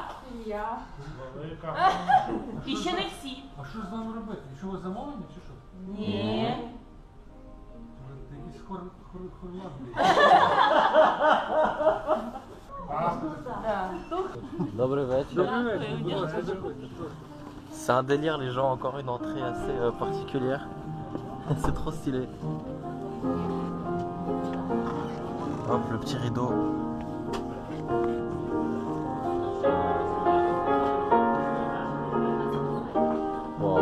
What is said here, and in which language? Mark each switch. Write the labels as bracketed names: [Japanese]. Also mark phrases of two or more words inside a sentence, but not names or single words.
[Ukrainian] Велика. І ще не всі. А що з вами робити? Що ви замовлені чи що? Ні. Це якийсь хорлад. Добрий вечір. Будь ласка, заходьте. [French] C'est un délire, les gens, encore une entrée assez particulière. C'est trop stylé. Hop, le petit rideau. Wow.